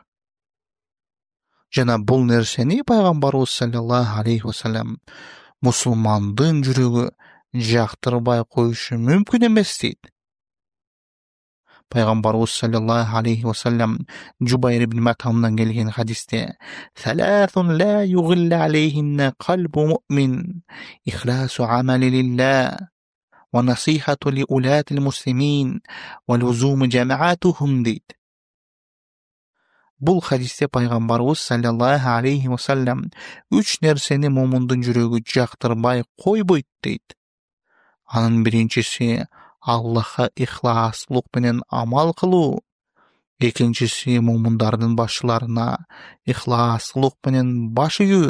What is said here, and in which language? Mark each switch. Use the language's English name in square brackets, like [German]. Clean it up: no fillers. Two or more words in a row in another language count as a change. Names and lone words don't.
[Kyrgyz] Жана бул нерсени пайгамбарыбыз [Arabic] صلى الله عليه وسلم [Kyrgyz] мусулмандын жүрөгү жактырбай коюшу мүмкүн эмес дейт. Пайгамбарыбыз [Arabic] صلى الله عليه وسلم [Kyrgyz] Жубайр ибн Матамдан келген хадисте [Arabic] «ثلاث لا يغل عليهن قلب مؤمن، إخلاص العمل لله، والنصيحة لولاة المسلمين، ولزوم جماعتهم» [Kyrgyz] дейт. Бул хадисте пайгамбарыбыз [Arabic] صلى الله عليه وسلم [Kyrgyz] 3 нерсени момундун жүрөгү жактырбай койбойт дейт. Анын биринчиси Аллахка ихласлык менен амал кылуу, Экинчиси момундардын башчыларына ихласлык менен баш ийүү.